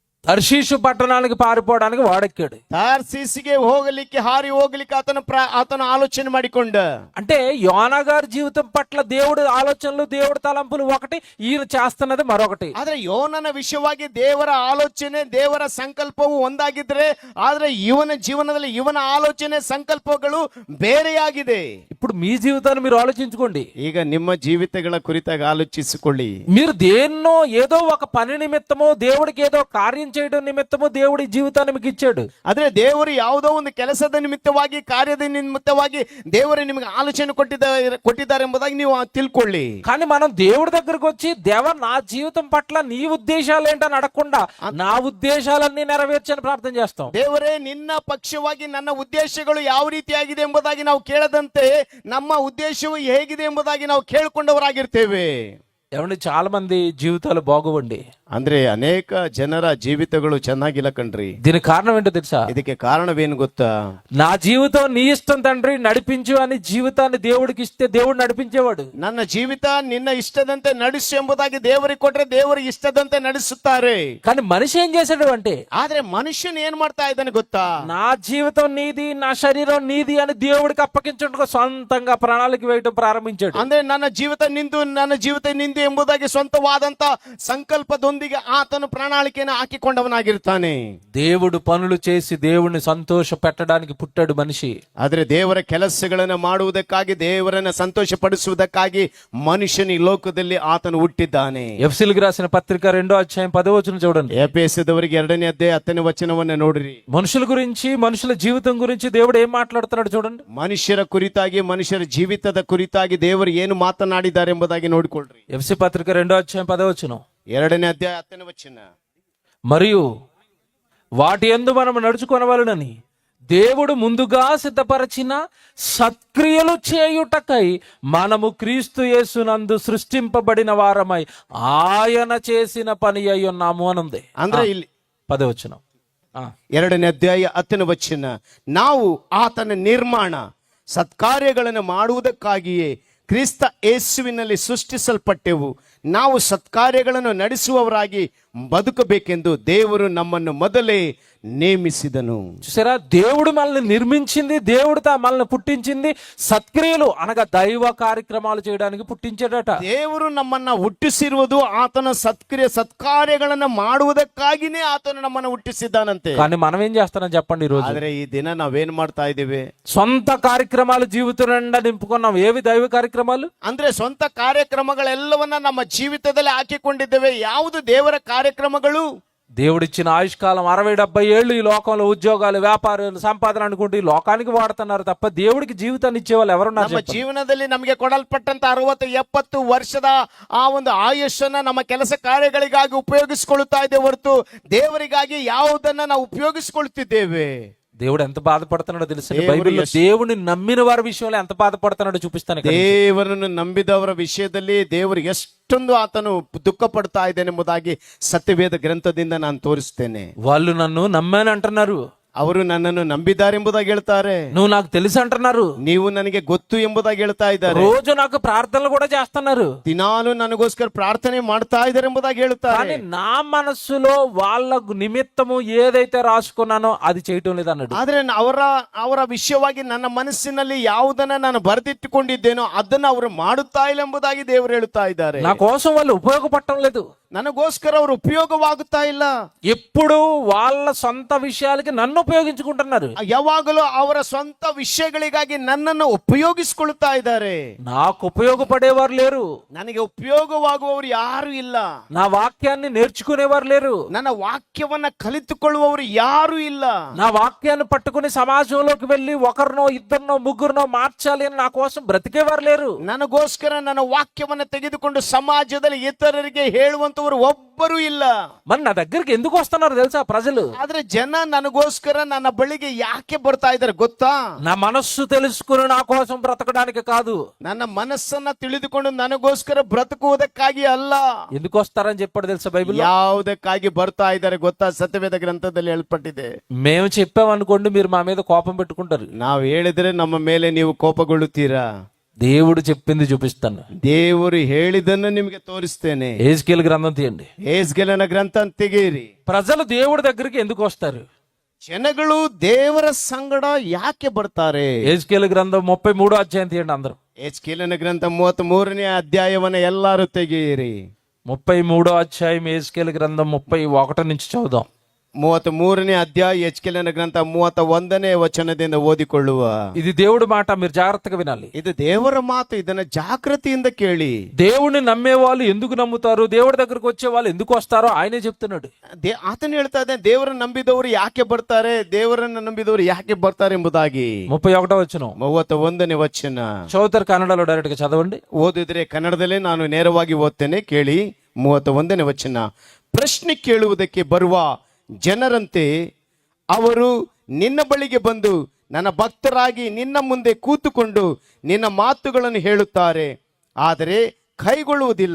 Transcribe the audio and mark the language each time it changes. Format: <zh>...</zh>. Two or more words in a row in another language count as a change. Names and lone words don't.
<te>తర్షీషు పట్టణానికి పారిపోవడానికి వాడెక్కాడు.</te> <kn>ತಾರ್ಸೀಸಿಗೆ ಹೋಗಲಿಕ್ಕೆ ಹಾರಿ ಹೋಗಲಿಕ್ಕೆ ಆತನ ಆಲೋಚನೆ ಮಾಡಿಕೊಂಡ.</kn> <te>అంటే యోనా గారి జీవితం పట్ల దేవుడి ఆలోచనలు దేవుడి తలంపులు ఒకటి, ఈయన చేస్తున్నది మరొకటి.</te> <kn>ಆದ್ರೆ ಯೋನನ ವಿಷಯವಾಗಿ ದೇವರ ಆಲೋಚನೆ ದೇವರ ಸಂಕಲ್ಪವು ಒಂದಾಗಿದ್ರೆ, ಆದ್ರೆ ಇವನ ಜೀವನದಲ್ಲಿ ಇವನ ಆಲೋಚನೆ ಸಂಕಲ್ಪಗಳು ಬೇರೆಯಾಗಿದೆ.</kn> <te>ఇప్పుడు మీ జీవితాన్ని మీరు ఆలోచించుకోండి.</te> <kn>ಈಗ ನಿಮ್ಮ ಜೀವಿತಗಳ ಕುರಿತಾಗಿ ಆಲೋಚಿಸಿಕೊಳ್ಳಿ.</kn> <te>మీరు దేన్నో ఏదో ఒక పని నిమిత్తమో దేవుడికి ఏదో కార్యం చేయడం నిమిత్తమో దేవుడి జీవితాన్ని మీకు ఇచ్చాడు.</te> <kn>ಆದ್ರೆ ದೇವರು ಯಾವುದೋ ಒಂದು ಕೆಲಸದ ನಿಮಿತ್ತವಾಗಿ ಕಾರ್ಯದ ನಿಮಿತ್ತವಾಗಿ ದೇವರು ನಿಮಗೆ ಆಲೋಚನೆ ಕೊಟ್ಟಿದ್ದಾರೆ ಎಂಬುದಾಗಿ ನೀವು ತಿಳ್ಕೊಳ್ಳಿ.</kn> <te>కానీ మనం దేవుడి దగ్గరకు వచ్చి దేవా నా జీవితం పట్ల నీ ఉద్దేశాలు ఏంటని అడగకుండా నా ఉద్దేశాలన్నీ నెరవేర్చని ప్రార్థన చేస్తాం.</te> <kn>ದೇವರೇ ನಿನ್ನ ಪಕ್ಷವಾಗಿ ನನ್ನ ಉದ್ದೇಶಗಳು ಯಾವ ರೀತಿಯಾಗಿದೆ ಎಂಬುದಾಗಿ ನಾವು ಕೇಳದಂತೆ ನಮ್ಮ ಉದ್ದೇಶವು ಹೇಗಿದೆ ಎಂಬುದಾಗಿ ನಾವು ಕೇಳಿಕೊಂಡವರಾಗಿರ್ತೇವೆ.</kn> <te>ఏమండి, చాలా మంది జీవితాలు బాగోవండి.</te> <kn>ಅಂದ್ರೆ ಅನೇಕ ಜನರ ಜೀವಿತಗಳು ಚೆನ್ನಾಗಿಲ್ಲ ಕಣ್ರಿ.</kn> <te>దీనికి కారణం ఏంటో తెలుసా?</te> <kn>ಇದಕ್ಕೆ ಕಾರಣವೇನು ಗೊತ್ತಾ?</kn> <te>నా జీవితం నీ ఇష్టం తండ్రి నడిపించు అని జీవితాన్ని దేవుడికి ఇస్తే దేవుడు నడిపించేవాడు.</te> <kn>ನನ್ನ ಜೀವಿತ ನಿನ್ನ ಇಷ್ಟದಂತೆ ನಡೆಸು ಎಂಬುದಾಗಿ ದೇವರಿಗೆ ಕೊಟ್ರೆ ದೇವರ ಇಷ್ಟದಂತೆ ನಡೆಸುತ್ತಾರೆ.</kn> <te>కానీ మనిషి ఏం చేశాడు అంటే,</te> <kn>ಆದ್ರೆ ಮನುಷ್ಯನ್ ಏನ್ ಮಾಡ್ತಾ ಇದ್ದಾನೆ ಗೊತ್ತಾ?</kn> <te>నా జీవితం నీది నా శరీరం నీది అని దేవుడికి అప్పగించుకుంటూ సొంతంగా ప్రణాళిక వేయటం ప్రారంభించాడు.</te> <kn>ಅಂದ್ರೆ ನನ್ನ ಜೀವಿತ ನಿಂದು ಎಂಬುದಾಗಿ ಸ್ವಂತವಾದಂತ ಸಂಕಲ್ಪದೊಂದಿಗೆ ಆತನು ಪ್ರಣಾಳಿಕೆಯನ್ನು ಹಾಕಿಕೊಂಡವನಾಗಿರ್ತಾನೆ.</kn> <te>దేవుడు పనులు చేసి దేవుడిని సంతోష పెట్టడానికి పుట్టాడు మనిషి.</te> <kn>ಆದ್ರೆ ದೇವರ ಕೆಲಸಗಳನ್ನು ಮಾಡುವುದಕ್ಕಾಗಿ ದೇವರನ್ನ ಸಂತೋಷ ಪಡಿಸುವುದಕ್ಕಾಗಿ ಮನುಷ್ಯನ ಈ ಲೋಕದಲ್ಲಿ ಆತನು ಹುಟ್ಟಿದ್ದಾನೆ.</kn> <te>ఎఫెసీయులకు రాసిన పత్రిక 2వ అధ్యాయం 10వ వచనం చూడండి.</te> <kn>ಎಫೆಸದವರಿಗೆ 2ನೇ ಅಧ್ಯಾಯ 10ನೇ ವಚನವನ್ನ ನೋಡ್ರಿ.</kn> <te>మనుషుల గురించి మనుషుల జీవితం గురించి దేవుడు ఏం మాట్లాడుతున్నాడు చూడండి.</te> <kn>ಮನುಷ್ಯರ ಕುರಿತಾಗಿ ಮನುಷ್ಯರ ಜೀವಿತದ ಕುರಿತಾಗಿ ದೇವರು ಏನು ಮಾತನಾಡಿದ್ದಾರೆ ಎಂಬುದಾಗಿ ನೋಡಿಕೊಳ್ಳ್ರಿ.</kn> <te>ఎఫెసీ పత్రిక 2వ అధ్యాయం 10వ వచనం.</te> <kn>2ನೇ ಅಧ್ಯಾಯ 10ನೇ ವಚನ.</kn> <te>మరియు వాటి యందు మనము నడుచుకొనవలెనని దేవుడు ముందుగా సిద్ధపరచిన సత్క్రియలు చేయుటకై మనము క్రీస్తు యేసునందు సృష్టింపబడిన వారమై ఆయన చేసిన పని అయి ఉన్నాము అనుంది.</te> <kn>ಅಂದ್ರೆ ಇಲ್ಲಿ</kn> <te>10వ వచనం.</te> <kn>2ನೇ ಅಧ್ಯಾಯ 10ನೇ ವಚನ. ನಾವು ಆತನ ನಿರ್ಮಾಣ ಸತ್ಕಾರ್ಯಗಳನ್ನು ಮಾಡುವುದಕ್ಕಾಗಿಯೇ ಕ್ರಿಸ್ತ ಯೇಸುವಿನಲ್ಲಿ ಸೃಷ್ಟಿಸಲ್ಪಟ್ಟೆವು. ನಾವು ಸತ್ಕಾರ್ಯಗಳನ್ನು ನಡೆಸುವವರಾಗಿ ಬದುಕಬೇಕೆಂದು ದೇವರು ನಮ್ಮನ್ನು ಮೊದಲೇ ನೇಮಿಸಿದನು.</kn> <te>చూసారా, దేవుడు మనల్ని నిర్మించింది, దేవుడు మనల్ని పుట్టించింది సత్క్రియలు అనగా దైవ కార్యక్రమాలు చేయడానికి పుట్టించాడట.</te> <kn>ದೇವರು ನಮ್ಮನ್ನ ಹುಟ್ಟಿಸಿರುವುದು ಆತನ ಸತ್ಕಾರ್ಯಗಳನ್ನು ಮಾಡುವುದಕ್ಕಾಗಿನೇ ಆತನು ನಮ್ಮನ್ನು ಹುಟ್ಟಿಸಿದ್ದಾನಂತೆ.</kn> <te>కానీ మనం ఏం చేస్తున్నాం చెప్పండి ఈ రోజు?</te> <kn>ಆದ್ರೆ ಈ ದಿನ ನಾವೇನ್ ಮಾಡ್ತಾ ಇದ್ದೇವೆ?</kn> <te>సొంత కార్యక్రమాలు జీవితం నిండా నింపుకున్నాం. ఏవి దైవ కార్యక్రమాలు?</te> <kn>ಅಂದ್ರೆ ಸ್ವಂತ ಕಾರ್ಯಕ್ರಮಗಳೆಲ್ಲವನ್ನ ನಮ್ಮ ಜೀವಿತದಲ್ಲಿ ಹಾಕಿಕೊಂಡಿದ್ದೇವೆ. ಯಾವುದು ದೇವರ ಕಾರ್ಯಕ್ರಮಗಳು?</kn> <te>దేవుడిచ్చిన ఆయుష్కాలం 60-70 ఏళ్ళు ఈ లోకంలో ఉద్యోగాలు వ్యాపారాలు సంపాదన అనుకుంటూ ఈ లోకానికి వాడుతున్నారు తప్ప దేవుడికి జీవితాన్ని ఇచ్చే వాళ్ళు ఎవరున్నారు?</te> <kn>ನಮ್ಮ ಜೀವನದಲ್ಲಿ ನಮಗೆ ಕೊಡಲ್ಪಟ್ಟಂತ 60-70 ವರ್ಷದ ಆ ಒಂದು ಆಯುಷ್ಯನ್ನ ನಮ್ಮ ಕೆಲಸ ಕಾರ್ಯಗಳಿಗಾಗಿ ಉಪಯೋಗಿಸಿಕೊಳ್ಳುತ್ತಾ ಇದ್ದೇವೆ ಹೊರತು ದೇವರಿಗಾಗಿ ಯಾವುದನ್ನ ನಾವು ಉಪಯೋಗಿಸಿಕೊಳ್ಳುತ್ತಿದ್ದೇವೆ?</kn> <te>దేవుడు ఎంత బాధపడుతున్నాడో తెలుసు. బైబిల్లో దేవుని నమ్మిన వారి విషయంలో ఎంత బాధపడుతున్నాడో చూపిస్తాను.</te> <kn>ದೇವರನ್ನು ನಂಬಿದವರ ವಿಷಯದಲ್ಲಿ ದೇವರು ಎಷ್ಟೊಂದು ಆತನು ದುಃಖ ಪಡ್ತಾ ಇದ್ದಾನೆ ಎಂಬುದಾಗಿ ಸತ್ಯವೇದ ಗ್ರಂಥದಿಂದ ನಾನು ತೋರಿಸ್ತೇನೆ.</kn> <te>వాళ్ళు నన్ను నమ్మాను అంటున్నారు,</te> <kn>ಅವರು ನನ್ನನ್ನು ನಂಬಿದ್ದಾರೆ ಎಂಬುದಾಗಿ ಹೇಳ್ತಾರೆ.</kn> <te>నువ్వు నాకు తెలుసు అంటున్నారు,</te> <kn>ನೀವು ನನಗೆ ಗೊತ್ತು ಎಂಬುದಾಗಿ ಹೇಳ್ತಾ ಇದ್ದಾರೆ.</kn> <te>రోజు నాకు ప్రార్థనలు కూడా చేస్తున్నారు,</te> <kn>ದಿನಾಲು ನನಗೋಸ್ಕರ ಪ್ರಾರ್ಥನೆ ಮಾಡ್ತಾ ಇದ್ದಾರೆ ಎಂಬುದಾಗಿ ಹೇಳ್ತಾರೆ.</kn> <te>కానీ నా మనస్సులో వాళ్ళ నిమిత్తము ఏదైతే రాసుకున్నానో అది చేయటం లేదు అన్నాడు.</te> <kn>ಆದ್ರೆ ಅವರ ವಿಷಯವಾಗಿ ನನ್ನ ಮನಸ್ಸಿನಲ್ಲಿ ಯಾವುದನ್ನ ನಾನು ಬರೆದಿಟ್ಟುಕೊಂಡಿದ್ದೇನೋ ಅದನ್ನ ಅವರು ಮಾಡುತ್ತಾ ಇಲ್ಲ ಎಂಬುದಾಗಿ ದೇವರು ಹೇಳುತ್ತಾ ಇದ್ದಾರೆ.</kn> <te>నా కోసం వాళ్ళు ఉపయోగపడటం లేదు,</te> <kn>ನನಗೋಸ್ಕರ ಅವರು ಉಪಯೋಗವಾಗುತ್ತಾ ಇಲ್ಲ.</kn> <te>ఎప్పుడు వాళ్ళ సొంత విషయాలకి నన్ను ఉపయోగించుకుంటున్నారు.</te> <kn>ಯಾವಾಗಲೂ ಅವರ ಸ್ವಂತ ವಿಷಯಗಳಿಗಾಗಿ ನನ್ನನ್ನು ಉಪಯೋಗಿಸಿಕೊಳ್ಳುತ್ತಾ ಇದ್ದಾರೆ.</kn> <te>నాకు ఉపయోగపడేవారు లేరు,</te> <kn>ನನಗೆ ಉಪಯೋಗವಾಗುವವರು ಯಾರು ಇಲ್ಲ.</kn> <te>నా వాక్యాన్ని నేర్చుకునేవారు లేరు,</te> <kn>ನನ್ನ ವಾಕ್ಯವನ್ನ ಕಲಿತುಕೊಳ್ಳುವವರು ಯಾರು ಇಲ್ಲ.</kn> <te>నా వాక్యాన్ని పట్టుకుని సమాజంలోకి వెళ్ళి ఒకరినో ఇద్దరినో ముగ్గురునో మార్చాలి అని నా కోసం బ్రతికేవారు లేరు.</te> <kn>ನನಗೋಸ್ಕರ ನನ್ನ ವಾಕ್ಯವನ್ನ ತೆಗೆದುಕೊಂಡು ಸಮಾಜದಲ್ಲಿ ಇತರರಿಗೆ ಹೇಳುವಂತವರು ಒಬ್ಬರು ಇಲ್ಲ.</kn> <te>మరి నా దగ్గరికి ఎందుకు వస్తున్నారు తెలుసా ప్రజలు?</te> <kn>ಆದ್ರೆ ಜನ ನನಗೋಸ್ಕರ ನನ್ನ ಬಳಿಗೆ ಯಾಕೆ ಬರ್ತಾ ಇದ್ದಾರೆ ಗೊತ್ತಾ?</kn> <te>నా మనస్సు తెలుసుకుని నా కోసం బ్రతకడానికి కాదు,</te> <kn>ನನ್ನ ಮನಸ್ಸನ್ನ ತಿಳಿದುಕೊಂಡು ನನಗೋಸ್ಕರ ಬ್ರತಕುವುದಕ್ಕಾಗಿ ಅಲ್ಲ.</kn> <te>ఎందుకు వస్తారని చెప్పాడు తెలుసా బైబిల్?</te> <kn>ಯಾವುದಕ್ಕಾಗಿ ಬರ್ತಾ ಇದ್ದಾರೆ ಗೊತ್ತಾ? ಸತ್ಯವೇದ ಗ್ರಂಥದಲ್ಲಿ ಹೇಳಲ್ಪಟ್ಟಿದೆ.</kn> <te>మేము చెప్పామనుకోండి మీరు మా మీద కోపం పెట్టుకుంటారు.</te> <kn>ನಾವು ಹೇಳಿದ್ರೆ ನಮ್ಮ ಮೇಲೆ ನೀವು ಕೋಪಗೊಳ್ಳುತ್ತೀರಾ?</kn> <te>దేవుడు చెప్పింది చూపిస్తాను.</te> <kn>ದೇವರು ಹೇಳಿದನ್ನು ನಿಮಗೆ ತೋರಿಸ್ತೇನೆ.</kn> <te>యెహెజ్కేలు గ్రంథం తీయండి.</te> <kn>ಯೆಹೆಜ್ಕೇಲನ ಗ್ರಂಥ ತೆಗೀರಿ.</kn> <te>ప్రజలు దేవుడి దగ్గరికి ఎందుకు వస్తారు?</te> <kn>ಜನಗಳು ದೇವರ ಸಂಗಡ ಯಾಕೆ ಬರ್ತಾರೆ?</kn> <te>యెహెజ్కేలు గ్రంథం 33వ అధ్యాయం తీయండి అందరూ.</te> <kn>ಯೆಹೆಜ್ಕೇಲನ ಗ್ರಂಥ 33ನೇ ಅಧ್ಯಾಯವನ್ನ ಎಲ್ಲರೂ ತೆಗೀರಿ.</kn> <te>33వ అధ్యాయం యెహెజ్కేలు గ్రంథం 31 నుంచి చదువుదాం.</te> <kn>33ನೇ ಅಧ್ಯಾಯ ಯೆಹೆಜ್ಕೇಲನ ಗ್ರಂಥ 31ನೇ ವಚನದಿಂದ ಓದಿಕೊಳ್ಳುವ.</kn> <te>ఇది దేవుడి మాట, మీరు జాగ్రత్తగా వినాలి.</te> <kn>ಇದು ದೇವರ ಮಾತು, ಇದನ್ನ ಜಾಗೃತಿಯಿಂದ ಕೇಳಿ.</kn> <te>దేవుడిని నమ్మే వాళ్ళు ఎందుకు నమ్ముతారు, దేవుడి దగ్గరకు వచ్చే వాళ్ళు ఎందుకు వస్తారో ఆయనే చెప్తున్నాడు.</te> <kn>ಆತನು ಹೇಳ್ತಾ ಇದ್ದಾನೆ, ದೇವರನ್ನು ನಂಬಿದವರು ಯಾಕೆ ಬರ್ತಾರೆ, ದೇವರನ್ನು ನಂಬಿದವರು ಯಾಕೆ ಬರ್ತಾರೆ ಎಂಬುದಾಗಿ.</kn> <te>31వ వచనం</te> <kn>31ನೇ ವಚನ</kn> <te>చదువుతారు. కన్నడలో డైరెక్ట్ గా చదవండి.</te> <kn>ಓದಿದ್ರೆ ಕನ್ನಡದಲ್ಲೇ ನಾನು ನೇರವಾಗಿ ಓದ್ತೇನೆ, ಕೇಳಿ. 31ನೇ ವಚನ. ಪ್ರಶ್ನೆ ಕೇಳುವುದಕ್ಕೆ ಬರುವ ಜನರಂತೆ ಅವರು ನಿನ್ನ ಬಳಿಗೆ ಬಂದು ನನ್ನ ಭಕ್ತರಾಗಿ ನಿನ್ನ ಮುಂದೆ ಕೂತುಕೊಂಡು ನಿನ್ನ ಮಾತುಗಳನ್ನು ಹೇಳುತ್ತಾರೆ, ಆದರೆ ಕೈಗೊಳ್ಳುವುದಿಲ್ಲ.</kn>